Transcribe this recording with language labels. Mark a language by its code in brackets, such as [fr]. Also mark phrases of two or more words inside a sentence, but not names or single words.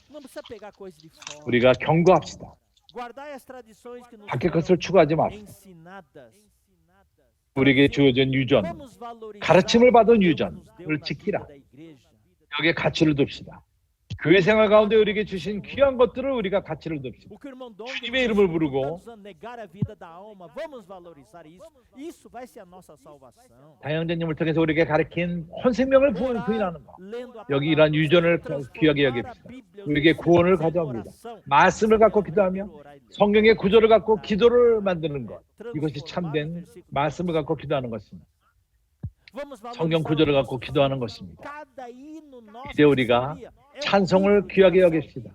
[ko] 우리가 경고합시다. 밖의 것을 추구하지 맙시다. 우리에게 주어진 유전, 가르침을 받은 유전을 지키라. 여기에 가치를 둡시다. 교회 생활 가운데 우리에게 주신 귀한 것들을 우리가 가치를 둡시다. [pt] O que o irmão Dong [ko] 주님의 이름을 부르고 [pt] tantos anos negar a vida da alma, vamos valorizar isso. Isso vai ser a nossa salvação. [ko] 다영자님을 통해서 우리에게 가르친 혼생명을 부인하는 것. [pt] Lendo a [ko] 여기 [pt] palavra, [ko] 이러한 유전을 귀하게 [pt] transformar a [ko] 여깁시다. [pt] Bíblia, [ko] 우리에게 구원을 [pt] fazendo [ko] 가져옵니다. [pt] oração. [ko] 말씀을 갖고 기도하며 성경의 구조를 갖고 기도를 만드는 것. 이것이 참된 말씀을 갖고 기도하는 것입니다. 성경 구조를 갖고 기도하는 것입니다. 이제 우리가 찬송을 귀하게 여깁시다.